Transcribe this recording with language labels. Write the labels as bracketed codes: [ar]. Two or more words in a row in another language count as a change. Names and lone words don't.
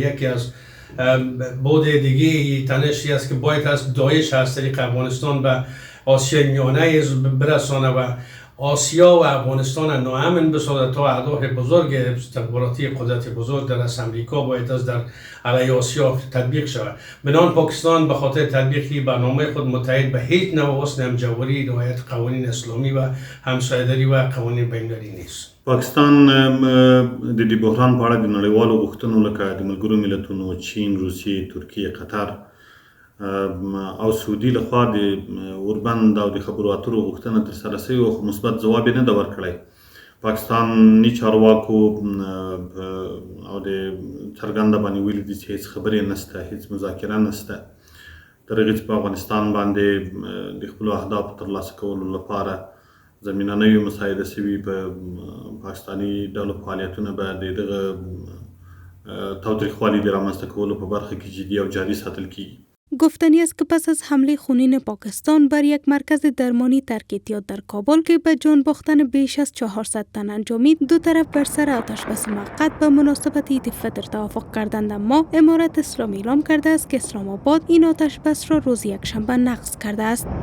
[fa] یکی از بعد دیگه تنشی است که باید از داعش از طریق افغانستان به آسیا میانه برسانه و آسیا و افغانستان ناامن بسازد تا اهداف بزرگ استخباراتی قدرت بزرگ در از امریکا باید از در علیه آسیا تطبیق شود. بنابراین پاکستان به خاطر تطبیق برنامه خود متحد به هیچ نوع اصل همجواری، رعایت قوانین اسلامی و همسایه‌داری و قوانین بین‌المللی نیست. [ps] پاکستان د دې بحران په اړه د نړیوالو غوښتنو لکه د ملګرو ملتونو، چین، روسیې، ترکیې، قطر او سعودي لخوا د اوربند او د خبرو اترو غوښتنه ترسره شوې وه، خو مثبت ځواب یې نه ده ورکړی. پاکستاني چارواکو او د څرګنده باندې ویلي دي چې هېڅ خبرې نشته، هېڅ مذاکره نشته. تر هغې چې په افغانستان باندې د خپلو اهدافو ترلاسه کولو لپاره زمینه نه وي مساعده شوي، په پاکستاني ډلو فعالیتونه به د دغه تاوتریخوالي د رامنځته کولو په برخه کې جدي او جاري ساتل کیږي. [fa] گفتنی است که پس از حمله خونین پاکستان بر یک مرکز درمانی ترک اعتیاد در کابل که به جان باختن بیش از 400 تن انجامید، دو طرف بر سر آتشبس موقت به مناسبت عید فطر توافق کردند، اما امارت اسلامی اعلام کرده است که اسلام آباد این آتشبس را روز یکشنبه نقض کرده است.